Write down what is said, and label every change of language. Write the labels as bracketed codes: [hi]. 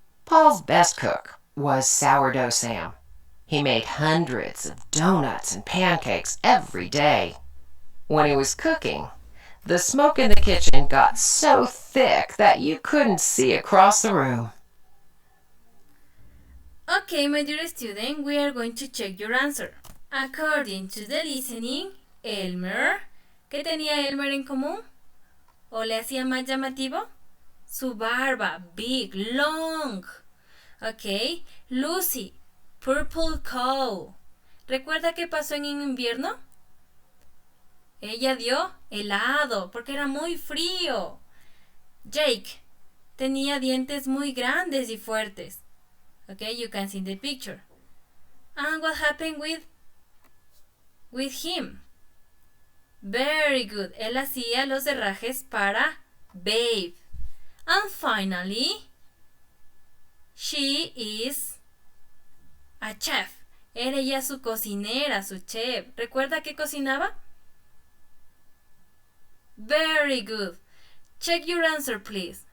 [en] Paul's best cook was Sourdough Sam. He made hundreds of donuts and pancakes every day. When he was cooking, the smoke in the kitchen got so thick that you couldn't see across the room. Okay, my dear student, we are going to check your answer. According to the listening, [es] Elmer, ¿qué tenía Elmer en común? ¿O le hacía más llamativo? Su barba, [en] big, long. Ok, Lucy, purple cow. [es] ¿Recuerda qué pasó en invierno? Ella dio helado porque era muy frío. Jake tenía dientes muy grandes y fuertes. [en] Okay, you can see the picture. And what happened with him? Very good. [es] Él hacía los herrajes para Babe. [en] And finally, she is a chef. [es] Era ella su cocinera, su chef. ¿Recuerda qué cocinaba? [en] Very good. Check your answer, please.